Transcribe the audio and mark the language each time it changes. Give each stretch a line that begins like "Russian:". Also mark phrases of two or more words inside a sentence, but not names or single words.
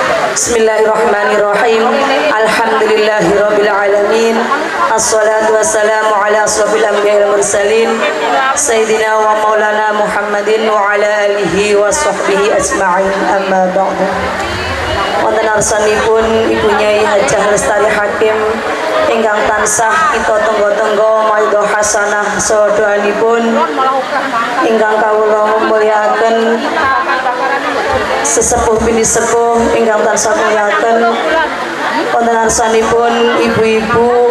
Arabic: بسم الله الرحمن الرحيم. الحمد لله رب العالمين. الصلاة والسلام على أشرف الأنبياء والمرسلين سيدنا ومولانا محمد وعلى آله وصحبه أجمعين. أما بعد.
Javanese: Wonten arsanipun Ibu Nyai Hajah Lestari Hakim ingkang tansah kita tenggo-tenggo
Arabic: موعظة حسنة
Javanese: saha doanipun ingkang kawula mulyakaken sesepuh bini sepuh ingkang tansah mulyakaken wonten arsanipun ibu-ibu